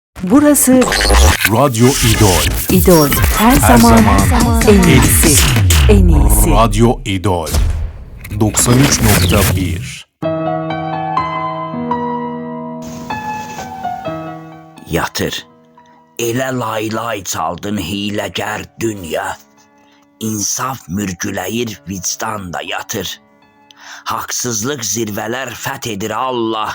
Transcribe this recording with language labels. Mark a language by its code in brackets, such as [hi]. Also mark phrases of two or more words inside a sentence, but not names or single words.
[tr] Burası Radyo İdol. İdol. Her zaman en iyisi. En iyisi. Radyo İdol. 93.1. [az] Yatır. Elə laylay çaldın hiləgər dünya. İnsaf mürgüləyir, vicdan da yatır. Haqsızlıq zirvələr fəth edir Allah.